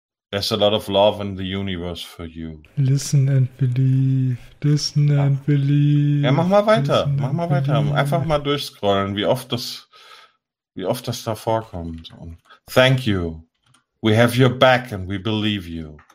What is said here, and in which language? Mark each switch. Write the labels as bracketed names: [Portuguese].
[English] There's a lot of love in the universe for you. Listen and believe. Listen and believe. [German] Ja, mach mal weiter. Einfach mal durchscrollen, wie oft das da vorkommt. [English] Und thank you. We have your back and we believe you.